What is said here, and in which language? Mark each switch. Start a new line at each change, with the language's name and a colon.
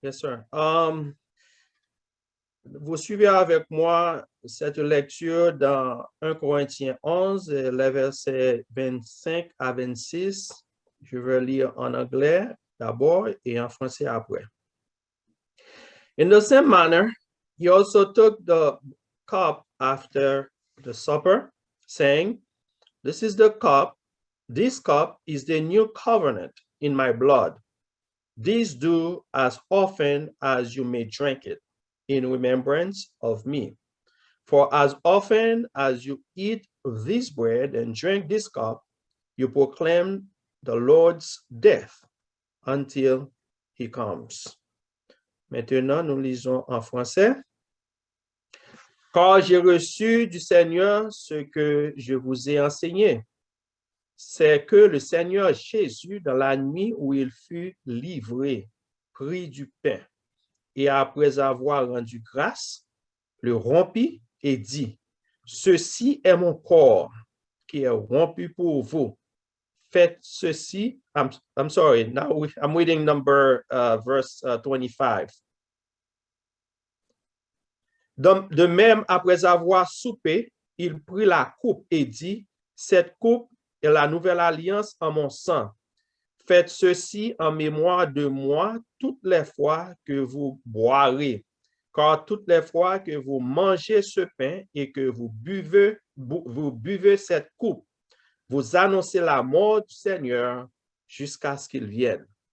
English: Yes, sir.
French: Vous suivez avec moi cette lecture dans 1 Corinthiens 11, les versets 25 à 26. Je vais lire en anglais d'abord et en français après.
English: In the same manner, he also took the cup after the supper, saying, This cup is the new covenant in my blood. This do as often as you may drink it, in remembrance of me. For as often as you eat this bread and drink this cup, you proclaim the Lord's death until he comes.
French: Maintenant, nous lisons en français. Car j'ai reçu du Seigneur ce que je vous ai enseigné. C'est que le Seigneur Jésus, dans la nuit où il fut livré, prit du pain et après avoir rendu grâce, le rompit et dit, ceci est mon corps qui est rompu pour vous. Faites ceci.
English: I'm sorry, now I'm reading verse 25.
French: De même, après avoir soupé, il prit la coupe et dit, cette coupe est la nouvelle alliance en mon sang. Faites ceci en mémoire de moi toutes les fois que vous boirez. Car toutes les fois que vous mangez ce pain et que vous buvez cette coupe, vous annoncez la mort du Seigneur jusqu'à ce qu'il vienne.